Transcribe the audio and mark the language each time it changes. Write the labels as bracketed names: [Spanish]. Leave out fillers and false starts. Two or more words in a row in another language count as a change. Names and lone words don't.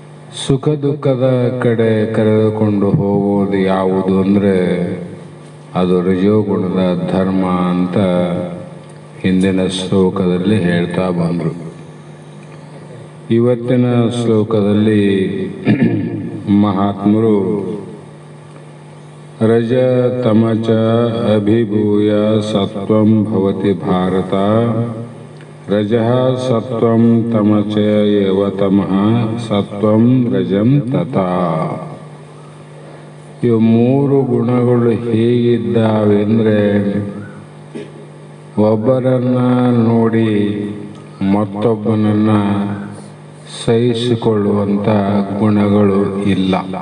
[Kannada] ಸುಖ ದುಃಖದ ಕಡೆ ಕರೆದುಕೊಂಡು ಹೋಗುವುದು ಯಾವುದು ಅಂದರೆ ಅದು ರಜೋಗುಣದ ಧರ್ಮ ಅಂತ ಹಿಂದಿನ ಶ್ಲೋಕದಲ್ಲಿ ಹೇಳ್ತಾ ಬಂದರು. ಇವತ್ತಿನ ಶ್ಲೋಕದಲ್ಲಿ ಮಹಾತ್ಮರು [Sanskrit] ರಜ ತಮಚ ಅಭಿಭೂಯ ಸತ್ವಂ ಭವತಿ ಭಾರತ, ರಜಃ ಸತ್ವಂ ತಮಚ ಏವ ತಮಃ ಸತ್ವಂ ರಜಂ ತಥಾ. [Kannada] ಇವು ಮೂರು ಗುಣಗಳು ಹೇಗಿದ್ದಾವೆ ಅಂದರೆ ಒಬ್ಬರನ್ನ ನೋಡಿ ಮತ್ತೊಬ್ಬನನ್ನು ಸಹಿಸಿಕೊಳ್ಳುವಂಥ ಗುಣಗಳು ಇಲ್ಲ.